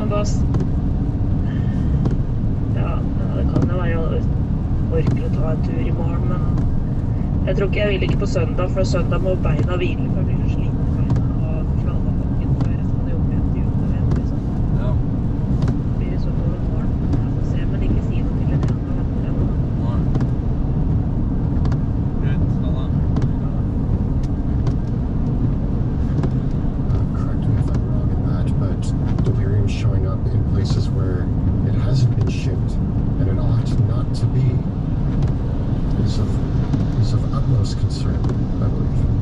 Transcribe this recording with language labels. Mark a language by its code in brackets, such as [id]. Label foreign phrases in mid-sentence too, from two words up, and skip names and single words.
[no] Men ja, det kan jo være jeg orker å ta en tur i morgen, men jeg tror ikke jeg vil ikke på søndag, for søndag må beina hvile, for jeg blir så sliten i beina av Flallabakken før jeg skal jobbe igjen til jul igjen, liksom. Ja. Blir det sånn over morgen. Jeg får se, men ikke si noe til det andre venter jeg nå. Nei. Greit, ha det. [en] Correct me if I'm wrong in that, but Delirium showing up in places where it hasn't been shipped, and it ought not to be, is of utmost concern, I believe.